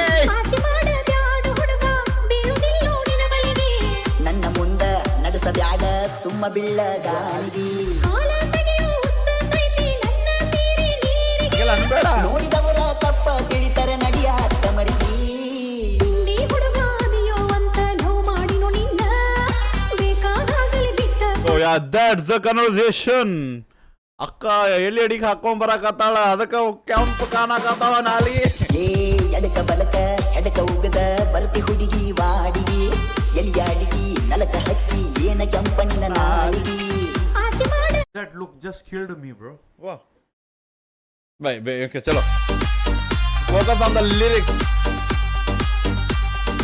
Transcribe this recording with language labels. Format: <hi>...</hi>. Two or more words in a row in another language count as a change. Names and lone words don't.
<kn>ನನ್ನ ಮುಂದ ನಡೆಸ ಬ್ಯಾಡ ಸುಮ್ಮ ಬೀಳ ಗಾಳಿಗಿ, ನೋಡಿದವರ ತಪ್ಪ ತಿಳಿತರ ನಡಿಯ ತಮರಿಗಿ.</kn> <en>That's the conversation.</en> <kn>ಅಕ್ಕ ಎಲ್ಲಿ ಅಡಿಗೆ ಹಾಕೊಂಡ್ ಬರಾಕತ್ತಾಳ, ಅದಕ್ಕ ಕೆಂಪು ಕಾಣಕತ್ತಾವ ನಾಲಿ. ಎಡಕ ಬಲಕ ಎಡಕ ಉಗದ ಬರ್ತಿ ಹುಡುಗಿ ವಾಡಿಗಿ, ಎಲಿಯಾಡಿಗಿ ನಲಕ ಹಚ್ಚಿ ಏನ ಕೆಂಪಣ್ಣಿನ ನಾಲಿಗಿ.</kn> <en>That look just killed me bro. Wow. Bye, okay, chalo. Focus on the lyrics.</en>